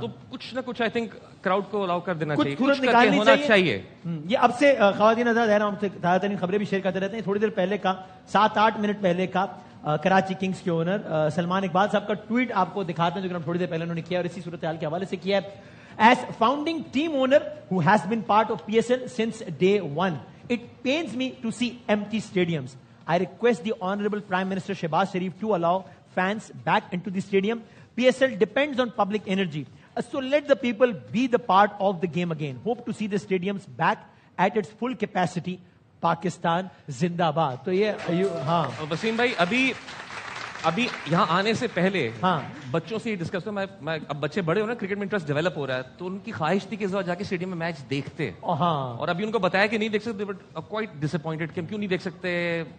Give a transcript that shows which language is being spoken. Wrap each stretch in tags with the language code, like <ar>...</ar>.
<ur>تو کچھ نہ کچھ آئی تھنک کراؤڈ کو الاؤ کر دینا چاہیے, کچھ ہونا چاہیے. یہ اب سے خواتین حضرات ہے نا, ہم سے تازہ ترین خبریں بھی شیئر کرتے رہتے ہیں. تھوڑی دیر پہلے کا 7-8 منٹ پہلے کا کراچی کنگز کے اونر سلمان اقبال صاحب کا ٹویٹ آپ کو دکھاتے ہیں جو کہ ہم تھوڑی دیر پہلے انہوں نے کیا, اور اسی صورتحال کے حوالے سے کیا ہے.</ur> <en>As founding team owner who has been part of PSL since day one, it pains me to see empty stadiums. I request the Honorable Prime Minister Shehbaz Sharif to allow fans back into the stadium. PSL depends on public energy. So let the people be the part of the game again. Hope to see the stadiums back at its full capacity.</en> <ur>Pakistan زندہ باد. تو یہ ہاں وسیم بھائی ابھی یہاں آنے سے پہلے بچوں سے ڈسکس میں اب بچے بڑے ہو نا, کرکٹ میں انٹرسٹ ڈیولپ ہو رہا ہے, تو ان کی خواہش تھی کہ اس بار جا کے اسٹیڈیم میں میچ دیکھتے, اور ابھی ان کو بتایا کہ نہیں دیکھ سکتے,</ur> <en>but quite disappointed</en> <ur>کہ کیوں نہیں دیکھ سکتے.</ur>